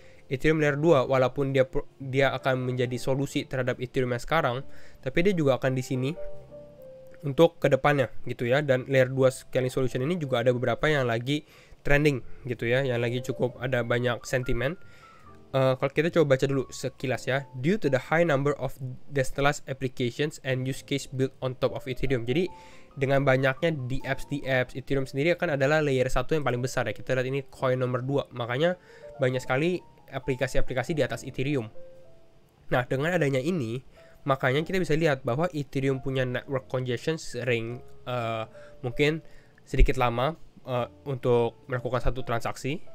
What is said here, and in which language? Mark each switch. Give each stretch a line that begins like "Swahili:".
Indonesian: Ethereum layer 2 walaupun dia akan menjadi solusi terhadap Ethereum yang sekarang, tapi dia juga akan di sini untuk kedepannya gitu ya. Dan layer 2 scaling solution ini juga ada beberapa yang lagi trending gitu ya, yang lagi cukup ada banyak sentimen. Kalau kita coba baca dulu sekilas ya.
English: Due to the high number of decentralized applications and use case built on top of Ethereum.
Indonesian: Jadi dengan banyaknya dApps, Ethereum sendiri akan adalah layer 1 yang paling besar ya. Kita lihat ini coin nomor 2. Makanya banyak sekali aplikasi-aplikasi di atas Ethereum. Nah, dengan adanya ini, makanya kita bisa lihat bahwa Ethereum punya network congestion sering mungkin sedikit lama untuk melakukan satu transaksi.